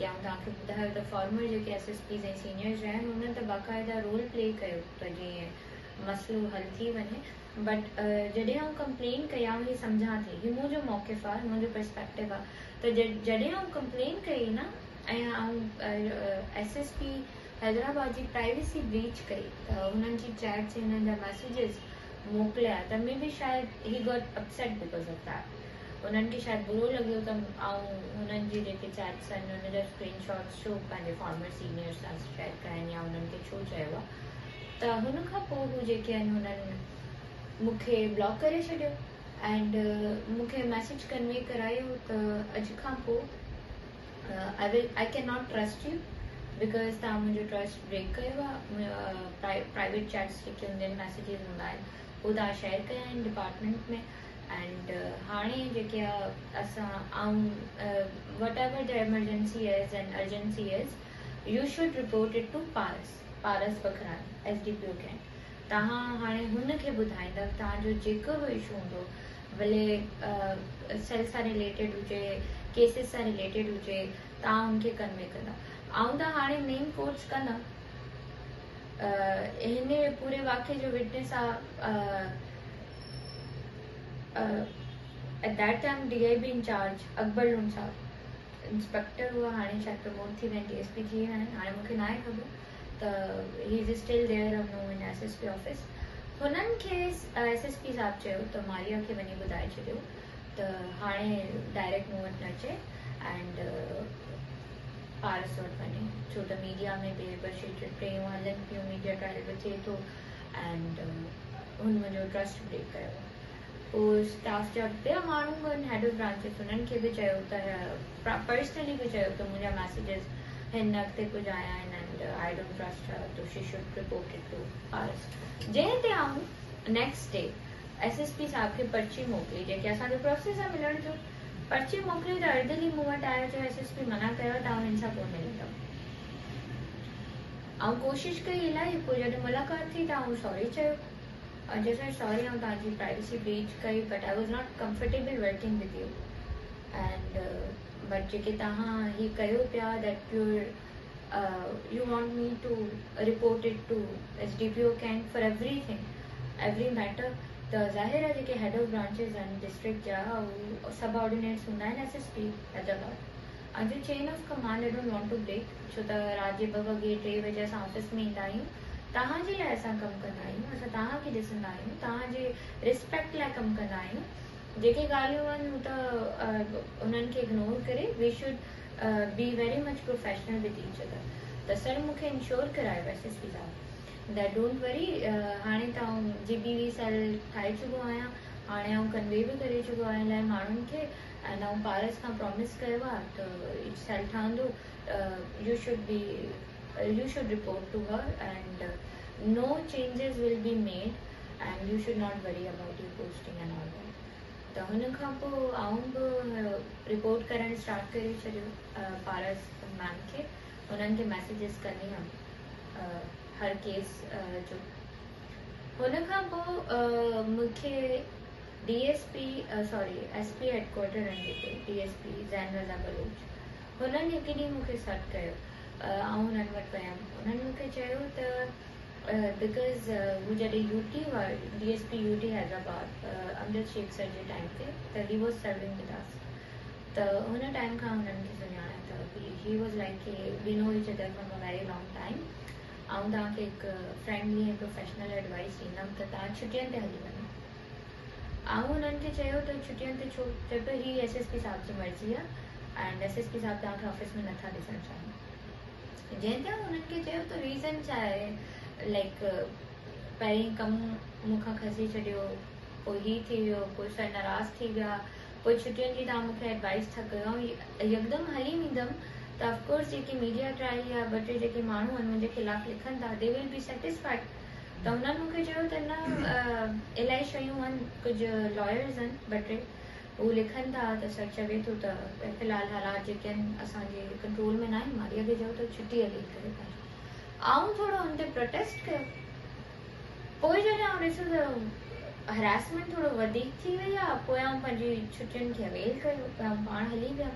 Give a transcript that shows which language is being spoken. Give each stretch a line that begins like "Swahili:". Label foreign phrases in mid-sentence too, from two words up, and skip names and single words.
Sindhi: आउं तव्हांखे ॿुधायो त फॉर्मर जेके SSPs ऐं सीनियर्स आहिनि हुननि त बाक़ाइदा
English: role play
Sindhi: कयो त जीअं मसइलो हल थी वञे बट जॾहिं आउं कंप्लेन कयां ही सम्झां थी हीउ मुंहिंजो मौक़िफ़ आहे मुंहिंजो पर्सपेक्टिव आहे त जॾहिं आउं कंप्लेन कई न ऐं आउं SSP हैदराबाद जी
English: privacy breach
Sindhi: कई त हुननि जी चैट्स हिननि जा मैसेजिस मोकिलिया त मे बि शायदि
English: he got upset because of that
Sindhi: उन्हनि खे शायदि बुरो लॻियो त आउं हुननि जी जेके चैट्स आहिनि हुन जा स्क्रीनशॉट्स छो पंहिंजे
English: former seniors
Sindhi: सां शेयर कया या हुननि खे छो चयो आहे त हुन खां पोइ हू जेके आहिनि हुननि मूंखे ब्लॉक करे छॾियो एंड मूंखे
English: message convey
Sindhi: करायो त अॼु खां पोइ
English: I cannot trust you because
Sindhi: तव्हां मुंहिंजो
English: trust break
Sindhi: कयो आहे
English: private chats
Sindhi: जेके हूंदा आहिनि मैसेजिस हूंदा आहिनि उहे तव्हां शेयर कया आहिनि डिपार्टमेंट में एंड हाणे जेके आहे असां ऐं
English: what ever the emergency is and urgency is you should report it to
Sindhi: पारस बखरानी SDPO कैंट तव्हां हाणे हुनखे ॿुधाईंदव तव्हांजो जेको बि इशू हूंदो भले सेल सां रिलेटेड हुजे केसिस सां रिलेटेड हुजे तव्हां हुनखे कन्वे कंदा आउं त हाणे
English: main courts
Sindhi: कंदमि हिन पूरे वाक़े जो विटनेस आहे
English: at that time DIB incharge
Sindhi: अकबर लून साहब इंस्पेक्टर हुआ हाणे शायदि प्रमोट थी विया DSP थी विया आहिनि हाणे मूंखे न आहे ख़बर त
English: he is still there no in SSP office
Sindhi: हुननि खे SSP साहिबु चयो त मारिया खे वञी ॿुधाए छॾियो त हाणे डायरेक्ट मूं वटि न अचे एंड पारस वटि वञे छो त मीडिया में बि ॿ टेयूं हलनि पियूं
English: media trial
Sindhi: बि थिए थो एंड हुन मुंहिंजो
English: trust break
Sindhi: कयो पोइ स्टाफ जा ॿिया माण्हू आहिनि
English: head of branches
Sindhi: हुननि खे बि चयो त पर्सनली बि चयो त मुंहिंजा मैसेजिस हिन अॻिते कुझु आया आहिनि
English: and I don't trust her to she should report it to
Sindhi: पारस जंहिं ते आऊं
English: next day
Sindhi: SSP साहब खे पर्ची मोकिली जेके असांजो प्रोसेस आहे मिलण जो। पर्ची मोकिली त अर्धली मूं वटि आयो, चयो SSP मना कयो तव्हां हिन सां कोन मिलंदव। ऐं कोशिशि कई इलाही, पोइ जॾहिं मुलाक़ात थी त आउं सॉरी चयो और जैसे सॉरी ऐं तव्हांजी प्राइवेसी ब्रीच कई,
English: but I was not comfortable working with you and but
Sindhi: जेके तव्हां हीअ कयो पिया
English: that you want me to report it to SDPO Kent for everything, every matter।
Sindhi: त ज़ाहिर आहे जेके
English: head of branches
Sindhi: आहिनि डिस्ट्रिक्ट जा उहे सबऑर्डिनेट्स हूंदा आहिनि SSP हैदराबाद। ऐं जो
English: chain of command I don't want to break,
Sindhi: छो त राति जे 2 वॻे 3 बजे असां ऑफिस में ईंदा आहियूं, तव्हांजे लाइ असां कमु कंदा आहियूं, असां तव्हांखे ॾिसंदा आहियूं, तव्हांजे रिस्पेक्ट लाइ कमु कंदा आहियूं। जेके ॻाल्हियूं आहिनि हू त उन्हनि खे इग्नोर करे
English: we should be very much professional with each other.
Sindhi: त सर मूंखे इंश्योर करायो SSP साहब
English: that don't worry,
Sindhi: हाणे त आउं GBV सेल ठाहे चुको आहियां, हाणे आउं कन्वे बि करे चुको आहियां इलाही माण्हुनि खे एंड आउं पारस खां प्रॉमिस कयो आहे त सेल ठहंदो,
English: you should report to her and no changes will be made and you should not worry about you posting and all that.
Sindhi: त हुन खां पोइ आउं बि रिपोर्ट करणु स्टार्ट करे छॾियो पारस मैम खे, उन्हनि खे मैसेजिस कंदी हुअमि हर केस जो। हुन खां पोइ मूंखे DSP SP हेडक्वार्टर आहिनि जेके DSP ज़ैन रज़ा बलोच, हुननि हिकु ॾींहुं मूंखे सॾु कयो, आउं हुननि वटि वियमि। हुननि मूंखे चयो त बिकॉज़ हू जॾहिं UT हुआ DSP UT हैदराबाद अमजद शेख सर जे टाइम ते, त
English: he was serving with us,
Sindhi: त हुन टाइम खां हुननि खे सुञाणा अथव।
English: he was like we know each other from a very long time.
Sindhi: ऐं तव्हांखे हिकु फ्रेंडली ऐं प्रोफेशनल एडवाइस ॾींदमि त तव्हां छुटियुनि ते हली वञो। ऐं हुननि खे चयो त छुटियुनि ते छो, चए पियो ही SSP साहब जी मर्ज़ी आहे एंड SSP साहब तव्हांखे ऑफिस में नथा ॾिसणु चाहिनि। जंहिं ते हुननि खे चयो त रीज़न छा आहे, लाइक पहिरीं कमु मूंखां खसी छॾियो, पोइ हीअ थी वियो, पोइ सर नाराज़ थी विया, पोइ छुटियुनि जी तव्हां मूंखे एडवाइस था कयो, यकदमि हली वेंदमि त ऑफकोर्स जेकी
English: media trial
Sindhi: या 2-3 जेके माण्हू आहिनि मुंहिंजे ख़िलाफ़ु लिखनि था
English: they will be satisfied.
Sindhi: त हुननि मूंखे चयो त न, इलाही शयूं आहिनि, कुझु लॉयर्स आहिनि 2-3 हू लिखनि था त सर चवे थो त फ़िलहालु हालात जेके आहिनि असांजे कंट्रोल में न आहिनि, मारीअ खे चयो त छुटी हली करे पंहिंजो। आउं थोरो हुन ते प्रोटेस्ट कयो, पोइ जॾहिं आउं ॾिसो त हरासमेंट थोरो वधीक थी वई आहे, पोइ आउं पंहिंजी छुटियुनि खे अवेल कयो, आउं पाण हली वियमि।